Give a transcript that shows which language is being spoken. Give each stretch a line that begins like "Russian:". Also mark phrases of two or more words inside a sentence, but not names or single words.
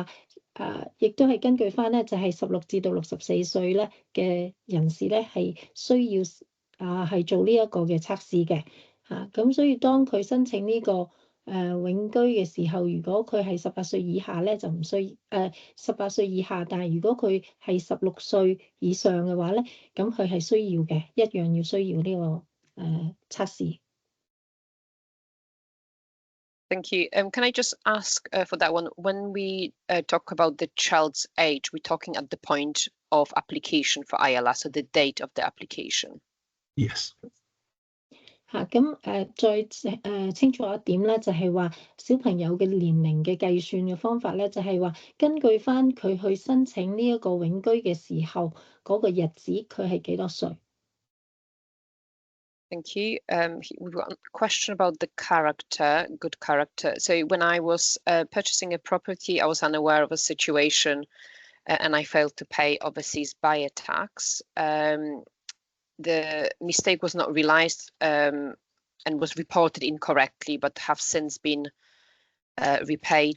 Cantonese: 亦都係根據翻咧，就係16至到64歲咧嘅人士咧，係需要係做呢一個嘅測試嘅嚇。咁所以當佢申請呢個永居嘅時候，如果佢係18歲以下咧，就唔需18歲以下，但係如果佢係16歲以上嘅話咧，咁佢係需要嘅，一樣要需要呢個測試。
English: Thank you. Can I just ask for that one? When we talk about the child's age, we're talking at the point of application for ILR, so the date of the application. Yes.
Cantonese: 咁再清楚一點咧，就係話小朋友嘅年齡嘅計算嘅方法咧，就係話根據翻佢去申請呢一個永居嘅時候嗰個日子，佢係幾多歲？
English: Thank you. We've got a question about the character, good character. So when I was purchasing a property, I was unaware of a situation and I failed to pay overseas buyer tax. The mistake was not realized and was reported incorrectly, but have since been repaid.